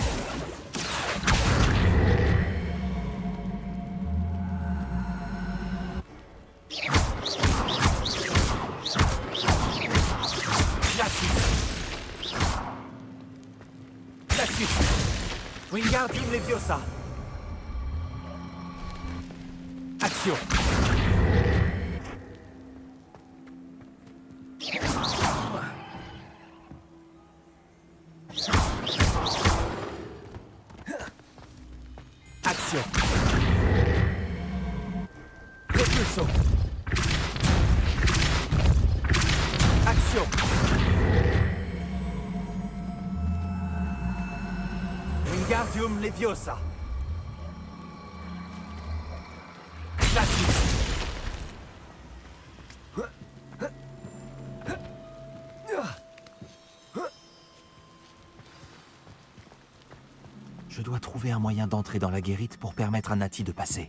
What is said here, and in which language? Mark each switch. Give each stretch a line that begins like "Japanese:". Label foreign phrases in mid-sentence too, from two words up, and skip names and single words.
French: Glacius! Wingardium Leviosa! Action! Action! Répulsion! Action! Wingardium Leviosa! Glacius! Je dois trouver un moyen d'entrer dans la guérite pour permettre à Nati de passer.